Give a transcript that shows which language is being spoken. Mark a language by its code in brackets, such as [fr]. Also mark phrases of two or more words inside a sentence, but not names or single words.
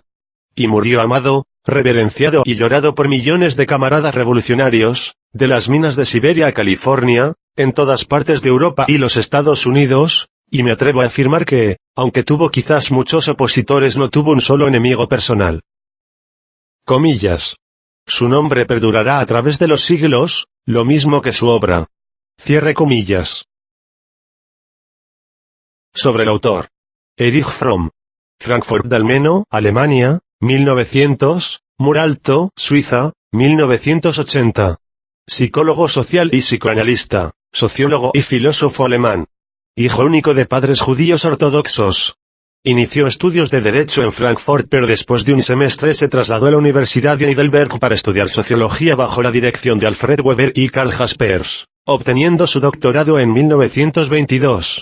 [es] Y murió amado, reverenciado y llorado por millones de camaradas revolucionarios, de las minas de Siberia a California, en todas partes de Europa y los Estados Unidos, Y me atrevo a afirmar que, aunque tuvo quizás muchos opositores, no tuvo un solo enemigo personal. Comillas. Su nombre perdurará a través de los siglos, lo mismo que su obra. Cierre comillas. Sobre el autor. Erich Fromm. Frankfurt del Meno, Alemania, 1900, Muralto, Suiza, 1980. Psicólogo social y psicoanalista, sociólogo y filósofo alemán. Hijo único de padres judíos ortodoxos. Inició estudios de Derecho en Frankfurt, pero después de un semestre se trasladó a la Universidad de Heidelberg para estudiar Sociología bajo la dirección de Alfred Weber y Karl Jaspers, obteniendo su doctorado en 1922.